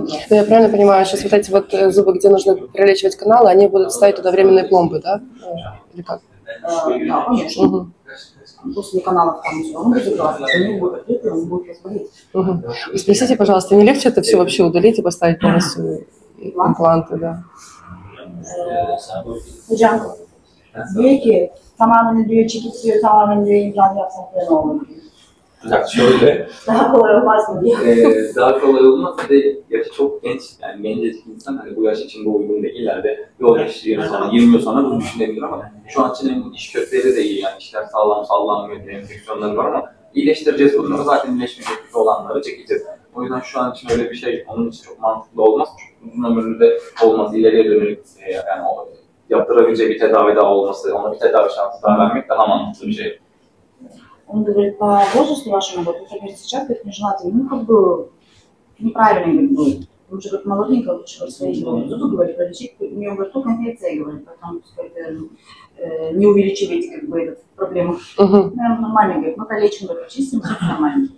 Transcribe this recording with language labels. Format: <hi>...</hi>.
<ru>Я правильно понимаю, сейчас вот эти вот зубы, где нужно прилечивать каналы, они будут ставить туда временные пломбы, да? Или как? Да, конечно. После каналов там все равно будет закрываться, они будут открыты, он будет разболеть. Спросите, пожалуйста, не легче это все вообще удалить и поставить полностью импланты, да?</ru> <tr>Hocam, diyor ki tamamen diyor çekip diyor tamamen diyor implant yapsam ne olur diyor. Ya şöyle, Daha kolay olmaz mı diyor. daha kolay olmaz. Bir de yaşı çok genç, yani gencecik insan hani bu yaş için bu uygun değil. İleride yol geçtiği sonra 20 yıl sonra bunu düşünebilir ama şu an için iş kökleri de iyi, yani işler sağlam sallanmıyor, enfeksiyonları var ama iyileştireceğiz bunları, zaten iyileşmeyecek olanları çekeceğiz. O yüzden şu an için öyle bir şey onun için çok mantıklı olmaz. Çok uzun ömürlü de olmaz, ileriye dönük yani o yaptırabileceği bir tedavi daha olması, ona bir tedavi şansı daha vermek daha mantıklı bir şey.</tr> <ru>Он говорит, по возрасту вашему, вот, например, сейчас, как нежелательно, ну, как бы, неправильно будет. Лучше, как молоденького, лучше, как свои зубы, говорит, пролечить. У нее, говорит, только инфекция, говорит, поэтому, не увеличивайте, как бы, эту проблему. Наверное, нормально, говорит, мы пролечим, говорит, почистим, все нормально.</ru>